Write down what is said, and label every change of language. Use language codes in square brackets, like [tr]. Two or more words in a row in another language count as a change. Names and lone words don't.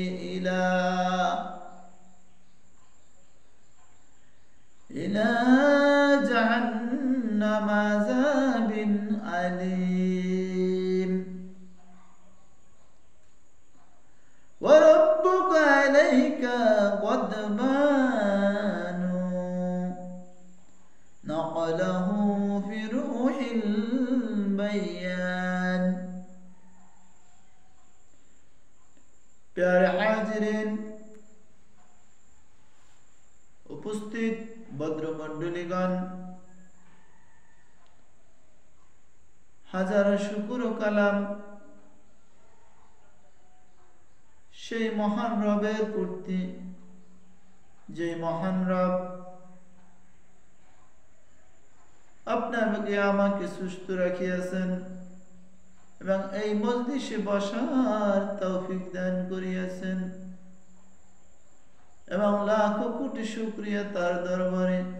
[ar] إلى جهنم عذاب أليم وربك عليك غضبان نقله في روح البيان [hi] प्यारे हाजिरीन उपस्थित [bn] ভদ্রমণ্ডলীগণ হাজার শুকর ও কালাম সেই মহান রবের প্রতি যে মহান রব আপনাকে আমাকে সুস্থ রাখিয়াছেন এবং এই মজলিসে বসার তৌফিক দান করিয়াছেন এবং লাখো কোটি শুকরিয়া তার দরবারে